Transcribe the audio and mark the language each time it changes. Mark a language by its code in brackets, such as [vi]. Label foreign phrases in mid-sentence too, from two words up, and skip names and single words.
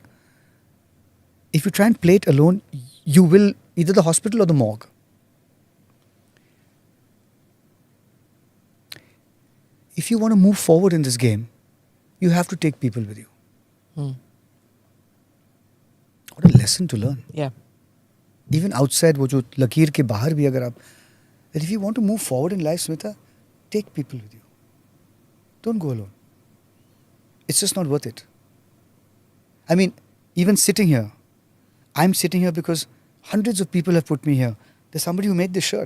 [en] If you try and play it alone, you will either the hospital or the morgue. If you want to move forward in this game, you have to take people with you. What a lesson to learn. Yeah. Even outside, [hi] वो जो लकीर के बाहर भी अगर आप, [en] that if you want to move forward in life, Smita, take people with you. Don't go alone. It's just not worth it. I mean, even sitting here, I'm sitting here because hundreds of people have put me here. There's somebody who made this shirt.